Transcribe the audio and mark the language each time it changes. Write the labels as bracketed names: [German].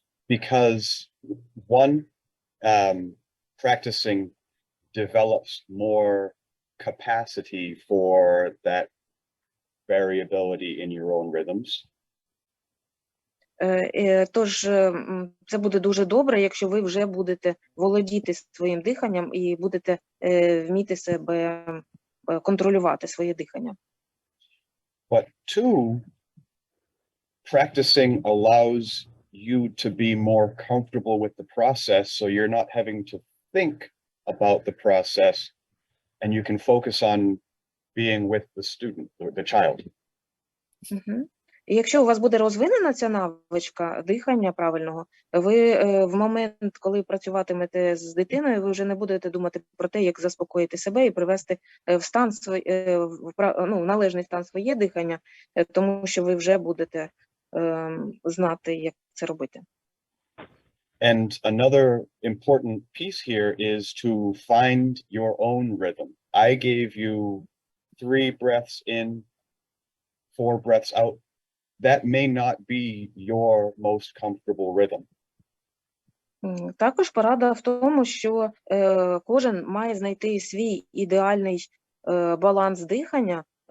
[English] Because one, practicing develops more capacity for that variability in your own rhythms. [Ukrainian] Тож це буде дуже добре, якщо ви вже будете володіти своїм диханням і будете вміти себе контролювати своє дихання. [English] But two, practicing allows you to be more comfortable with the process, so you're not having to think about the process, and you can focus on being with the student or the child. [Ukrainian] І якщо у вас буде розвинена ця навичка дихання правильного, ви в момент, коли працюватимете з дитиною, ви вже не будете думати про те, як заспокоїти себе і привести в стан в належний стан своє дихання, тому що ви вже будете знати, як це робити. [English] And another important piece here is to find your own rhythm. I gave you 3 breaths in, 4 breaths out. That may not be your most comfortable rhythm. [Ukrainian] Також порада в тому, що кожен має знайти свій ідеальний баланс дихання.